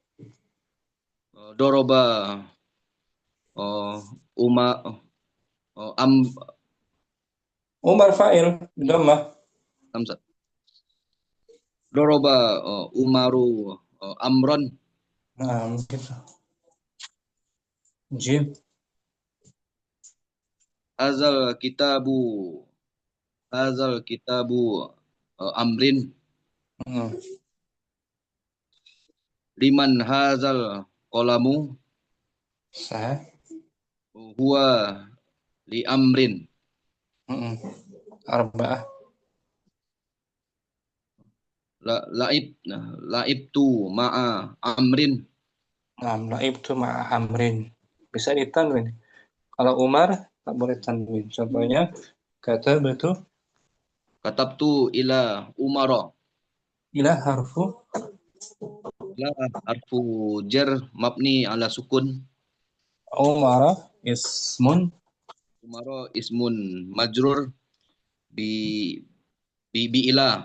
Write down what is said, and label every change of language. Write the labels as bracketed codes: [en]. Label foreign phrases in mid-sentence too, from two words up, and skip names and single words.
[ar] Doroba عمر فاعل. ضمة. همزة. ضرب عمر عمرا. [id] Nah, gitu. [ar] Jim. هذا كتاب عمرو. لمن هذا القلم. [id] Sah. [ar] هو لعمرو. Arba'ah. لعبت مع عمرو. [id] Nah, [ar] لعبت مع عمرو. [id] Bisa ditanwin. Kalau Umar tak boleh tanwin. Contohnya katabtu [ar] إلى عمر. إلى حرف جر مبني على السكون. عمر اسم عمر اسم مجرور بإلى.